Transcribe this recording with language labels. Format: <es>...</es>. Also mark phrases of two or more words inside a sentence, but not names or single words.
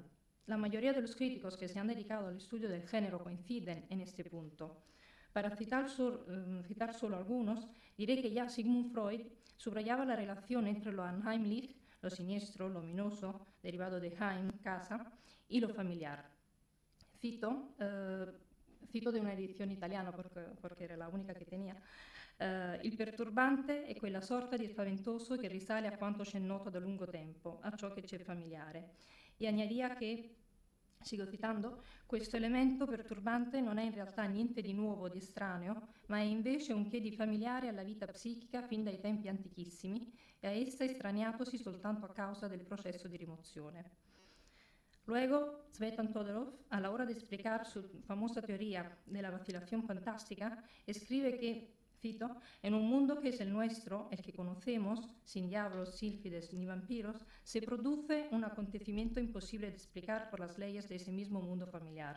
<es>La mayoría de los críticos que se han dedicado al estudio del género coinciden en este punto. Para citar solo algunos, diré que ya Sigmund Freud subrayaba la relación entre lo unheimlich, lo siniestro, lo ominoso, derivado de Heim, casa, y lo familiar. Cito de una</es> <it>edizione italiana perché era la unica che tenia. Il perturbante è quella sorta di spaventoso che risale a quanto c'è noto da lungo tempo, a ciò che c'è familiare. E añadía che,</it> <es>sigo citando,</es> <it>questo elemento perturbante non è in realtà niente di nuovo o di estraneo, ma è invece un che di familiare alla vita psichica fin dai tempi antichissimi e a essa estraniatosi soltanto a causa del processo di rimozione.</it> <es>Luego, Tzvetan Todorov, a la hora de explicar su famosa teoría de la vacilación fantástica, escribe que, cito, en un mundo que es el nuestro, el que conocemos, sin diablos, sílfides ni vampiros, se produce un acontecimiento imposible de explicar por las leyes de ese mismo mundo familiar.</es>